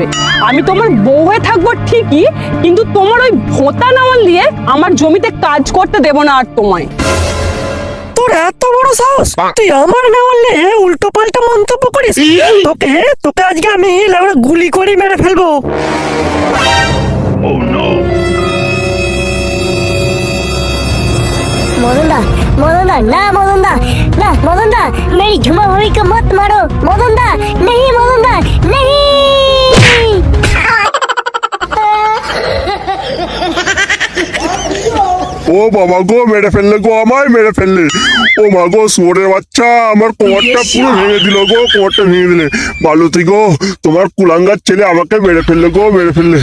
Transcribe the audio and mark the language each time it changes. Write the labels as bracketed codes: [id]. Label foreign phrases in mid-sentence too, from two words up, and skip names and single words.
[bn] আমি তোমার বউ হয়ে থাকবো ঠিকই, কিন্তু তোমার ওই ভোঁতা নাওয়াল দিয়ে আমার জমিতে কাজ করতে দেব না আর তোমায়। তোর এত বড় সাহস, তুই আমার নাওয়ালে উল্টো পাল্টা মন্তব্য করিস? তোকে তোকে আজকে আমি লেওড়া গুলি করে মেরে ফেলবো। [hi] मदन दा, ना मदन दा, ना मदन दा, मेरी झुमा भाभी को मत मारो मदन दा, नहीं मदन दा, नहीं। [bn] ও বাবা গো, মেরে ফেললে গো, আমায় মেরে ফেললে। ও মা গো, শুয়োরের বাচ্চা আমার কোমরটা পুরো ভেঙে দিল গো, কোমরটা ভেঙে দিলে। মালতী গো, তোমার কুলাঙ্গার ছেলে আমাকে মেরে ফেললে গো, মেরে ফেললে।